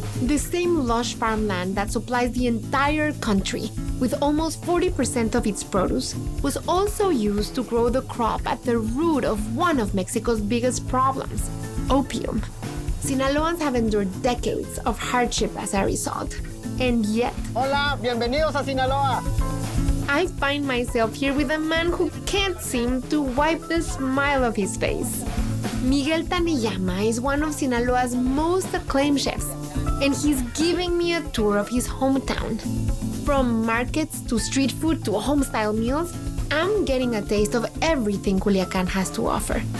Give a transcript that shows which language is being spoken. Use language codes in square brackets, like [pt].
[en] The same lush farmland that supplies the entire country with almost 40% of its produce was also used to grow the crop at the root of one of Mexico's biggest problems, opium. Sinaloans have endured decades of hardship as a result, and yet... [es] Hola, bienvenidos a Sinaloa! [en] I find myself here with a man who can't seem to wipe the smile off his face. Miguel Taniyama is one of Sinaloa's most acclaimed chefs, and he's giving me a tour of his hometown. From markets to street food to home-style meals, I'm getting a taste of everything Culiacán has to offer.